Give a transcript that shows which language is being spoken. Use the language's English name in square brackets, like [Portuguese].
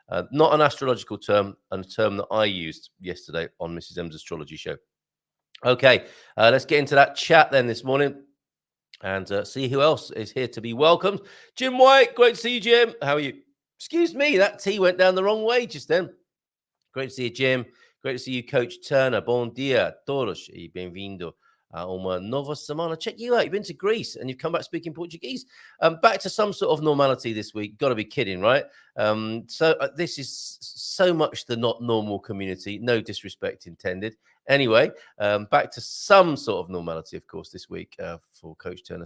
[English] Not an astrological term, and a term that I used yesterday on Mrs. M's astrology show. Okay, let's get into that chat then this morning and see who else is here to be welcomed. Jim White, great to see you, Jim. How are you? Excuse me, that tea went down the wrong way just then. Great to see you, Jim. Great to see you, Coach Turner. [Portuguese] Bom dia, todos, e bem-vindo a uma nova semana. [English] Check you out. You've been to Greece and you've come back speaking Portuguese. Back to some sort of normality this week. Got to be kidding, right? This is so much the not normal community. No disrespect intended. Anyway, back to some sort of normality, of course, this week for Coach Turner.